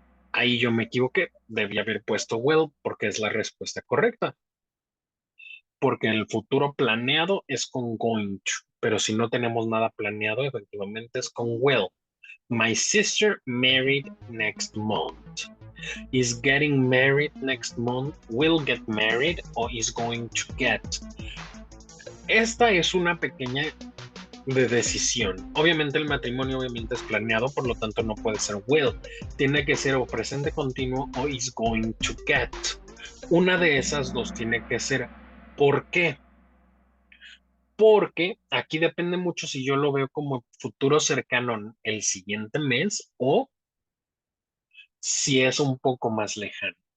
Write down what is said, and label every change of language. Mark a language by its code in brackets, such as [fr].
[es] Ahí yo me equivoqué. Debí haber puesto will porque es la respuesta correcta. Porque el futuro planeado es con going to. Pero si no tenemos nada planeado, efectivamente es con will. [en] My sister married next month. Is getting married next month, will get married, or is going to get. [es] Esta es una pequeña de decisión. Obviamente el matrimonio obviamente es planeado, por lo tanto no puede ser will. Tiene que ser o presente continuo o is going to get. Una de esas dos tiene que ser. ¿Por qué? Porque aquí depende mucho si yo lo veo como futuro cercano el siguiente mes o si es un poco más lejano.